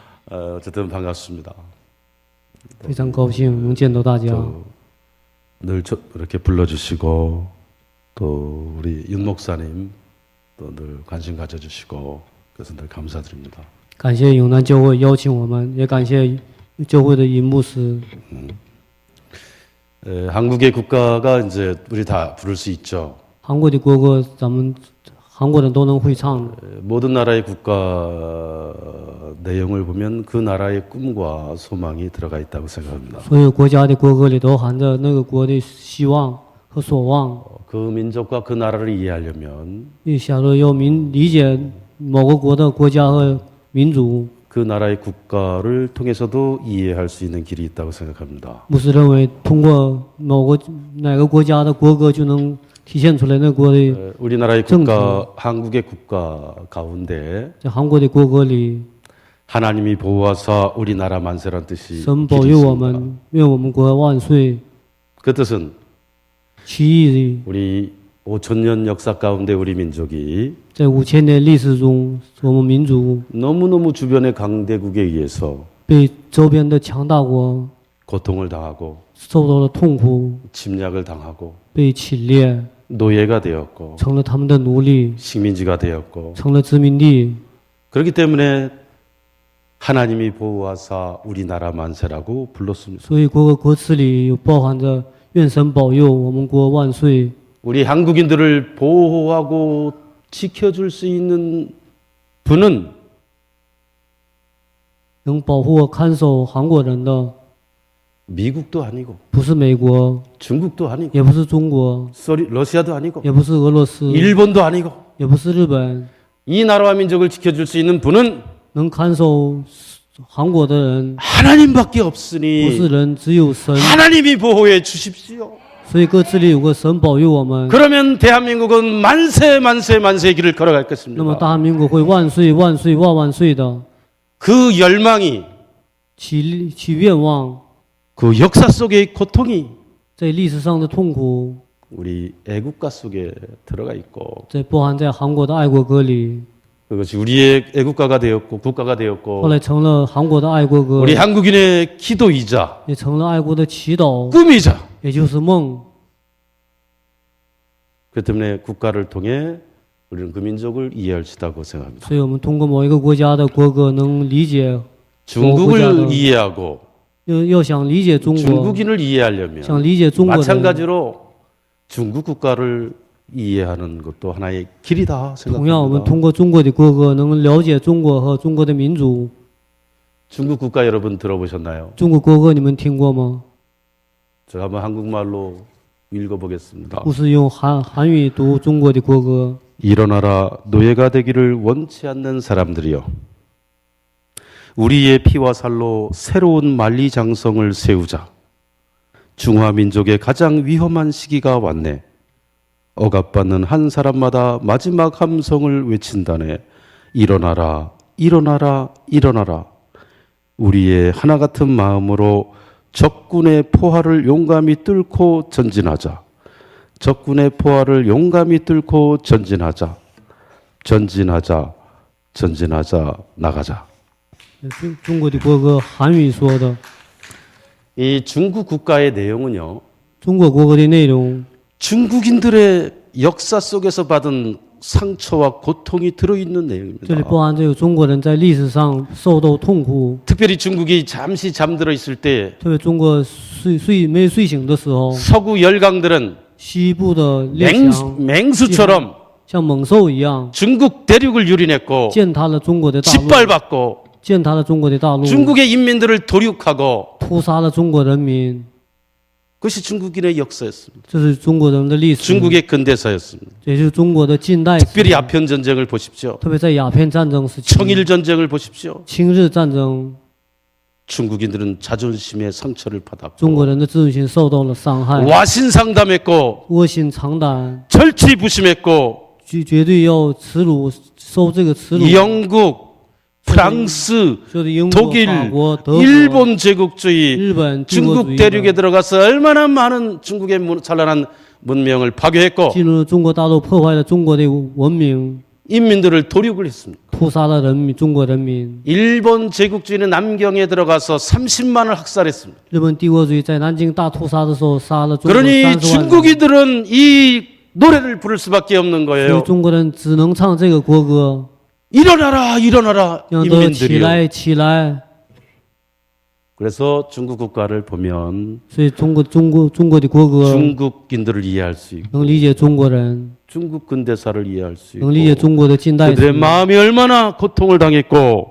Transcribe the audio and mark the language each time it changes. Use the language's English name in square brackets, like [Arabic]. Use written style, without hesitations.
[Korean] 어쨌든 반갑습니다. [Chinese] 非常高兴能见到大家。 [Korean] 늘 이렇게 불러주시고 또 우리 윤 목사님 또 늘 관심 가져주시고 그래서 늘 감사드립니다. [Chinese] 感谢永南教会邀请我们，也感谢教会的尹牧师。 [Korean] 한국의 국가가 이제 우리 다 부를 수 있죠. [Chinese] 韩国的国歌，咱们韩国人都能会唱。 [Korean] 모든 나라의 국가 내용을 보면 그 나라의 꿈과 소망이 들어가 있다고 생각합니다. [Chinese] 所有国家的国歌里都含着那个国的希望和所望。 [Korean] 그 민족과 그 나라를 이해하려면 [Chinese] 假如要理解某个国的国家和民族， [Korean] 그 나라의 국가를 통해서도 이해할 수 있는 길이 있다고 생각합니다. [Chinese] 牧师认为，通过哪个国家的国歌，就能体现出来那国的。 [Korean] 우리나라의 국가, 한국의 국가 가운데 [Chinese] 在韩国的国歌里， [Korean] 하나님이 보호하사 우리나라 만세란 뜻이 [Chinese] 神保佑我们，愿我们国万岁。 [Korean] 그 뜻은 [Chinese] 其意 [Korean] 우리 5,000년 역사 가운데 우리 민족이 [Chinese] 在5000年历史中，我们民族 [Korean] 너무너무 주변의 강대국에 의해서 [Chinese] 被周边的强大国 [Korean] 고통을 당하고 [Chinese] 受到了痛苦， [Korean] 침략을 당하고 [Chinese] 被侵略， [Korean] 노예가 되었고 [Chinese] 成了他们的奴隶， [Korean] 식민지가 되었고 [Chinese] 成了殖民地。 [Korean] 그렇기 때문에 하나님이 보호하사 우리나라 만세라고 불렀습니다. [Chinese] 所以国歌歌词里有包含着愿神保佑我们国万岁。 [Korean] 우리 한국인들을 보호하고 지켜줄 수 있는 분은 [Chinese] 能保护看守韩国人的 [Korean] 미국도 아니고 [Chinese] 不是美国， [Korean] 중국도 아니고 [Chinese] 也不是中国， [Korean] 러시아도 아니고 [Chinese] 也不是俄罗斯， [Korean] 일본도 아니고 [Chinese] 也不是日本。 [Korean] 이 나라와 민족을 지켜줄 수 있는 분은 [Chinese] 能看守韩国的人 [Korean] 하나님밖에 [Chinese] 不是 [Korean] 없으니 [Chinese] 人，只有神。 [Korean] 하나님이 보호해 주십시오. [Chinese] 所以歌词里有个神保佑我们， [Korean] 그러면 대한민국은 만세 만세 만세의 길을 걸어갈 [Chinese] 那么 [Korean] 것입니다. [Chinese] 大韩民国会万岁万岁万万岁的。 [Korean] 그 열망이 [Chinese] 其愿望， [Korean] 그 역사 속의 고통이 [Chinese] 在历史上的痛苦， [Korean] 우리 애국가 속에 들어가 있고 [Chinese] 在包含在韩国的爱国歌里， [Korean] 그것이 우리의 애국가가 되었고 국가가 [Chinese] 后 [Korean] 되었고 [Chinese] 来成了韩国的爱国歌， [Korean] 우리 한국인의 기도이자 [Chinese] 也成了爱国的祈祷， [Korean] 꿈이자 [Chinese] 也就是梦。 [Korean] 그 때문에 국가를 통해 우리는 그 민족을 이해할 수 있다고 생각합니다. [Chinese] 所以我们通过某一个国家的国歌，能理解。 [Korean] 중국을 이해하고 [Chinese] 要想理解中国， [Korean] 중국인을 이해하려면 [Chinese] 想理解中国人， [Korean] 마찬가지로 중국 국가를 이해하는 것도 하나의 길이다 [Chinese] 同样，我们 [Korean] 생각합니다. [Chinese] 通过中国的国歌，能了解中国和中国的民族。 [Korean] 중국 국가 여러분 들어보셨나요? [Chinese] 中国国歌你们听过吗？ [Korean] 제가 한번 한국말로 읽어보겠습니다. [Chinese] 不是用韩语读中国的国歌。 [Korean] 일어나라 노예가 되기를 원치 않는 사람들이여 우리의 피와 살로 새로운 만리장성을 세우자. 중화민족의 가장 위험한 시기가 왔네. 억압받는 한 사람마다 마지막 함성을 외친다네. 일어나라 일어나라 일어나라. 우리의 하나 같은 마음으로 적군의 포화를 용감히 뚫고 전진하자. 적군의 포화를 용감히 뚫고 전진하자. 전진하자. 전진하자. 나가자. [Chinese] 中国的国歌韩语说的， [Korean] 이 중국 국가의 내용은요. [Chinese] 中国国歌的内容 [Korean] 중국인들의 역사 속에서 받은 상처와 고통이 들어있는 [Chinese] 这里 [Korean] 내용입니다. [Chinese] 包含着有中国人在历史上受到痛苦， [Korean] 특별히 중국이 잠시 잠들어 있을 때 [Chinese] 特别中国没睡醒的时候， [Korean] 서구 열강들은 [Chinese] 西部的列强 [Korean] 맹수처럼 [Chinese] 像猛兽一样 [Korean] 중국 대륙을 유린했고 [Chinese] 践踏了中国的大陆， [Korean] 짓밟았고 [Chinese] 践踏了中国的大陆， [Korean] 중국의 인민들을 도륙하고 [Chinese] 屠杀了中国人民。 [Korean] 그것이 중국인의 역사였습니다. [Chinese] 这是中国人的历史， [Korean] 중국의 근대사였습니다. [Chinese] 也是中国的近代史。 [Korean] 특별히 아편 전쟁을 보십시오. [Chinese] 特别在鸦片战争时期、 [Korean] 청일 전쟁을 보십시오. [Chinese] 清日战争， [Korean] 중국인들은 자존심의 상처를 [Chinese] 中国人的自尊心受到了伤害， [Korean] 와신상담했고 [Chinese] 卧薪尝胆， [Korean] 절치부심했고 [Chinese] 绝对要耻辱，受这个耻辱。 [Korean] 영국, 프랑스, [Chinese] 就是英国、 [Korean] 독일, [Chinese] 法国、德国、 [Korean] 일본 제국주의, [Chinese] 日本、帝国主 [Korean] 중국 [Chinese] 义 [Korean] 대륙에 들어가서 얼마나 많은 중국의 찬란한 문명을 파괴했고 [Chinese] 进入中国大陆，破坏了中国的文明， [Korean] 인민들을 도륙을 했습니다. [Chinese] 屠杀了人民，中国人民。 [Korean] 일본 제국주의는 남경에 들어가서 30만을 학살했습니다. [Chinese] 日本帝国主义在南京大屠杀的时候，杀了中国 [Korean] 그러니 [Chinese] 30万人， [Korean] 중국인들은 이 노래를 부를 수밖에 없는 [Chinese] 所以 [Korean] 거예요. [Chinese] 中国人只能唱这个国歌， [Korean] 일어나라, 일어나라, [Chinese] 让他起 [Korean] 인민들이요. [Chinese] 来，起来。 [Korean] 그래서 중국 국가를 보면 [Chinese] 所以中国的国歌 [Korean] 중국인들을 이해할 수 있고 [Chinese] 能理解中国人， [Korean] 중국 근대사를 이해할 수 [Chinese] 能理解 [Korean] 있고 [Chinese] 中国的近代 [Korean] 그들의 [Chinese] 史。 [Korean] 마음이 얼마나 고통을 당했고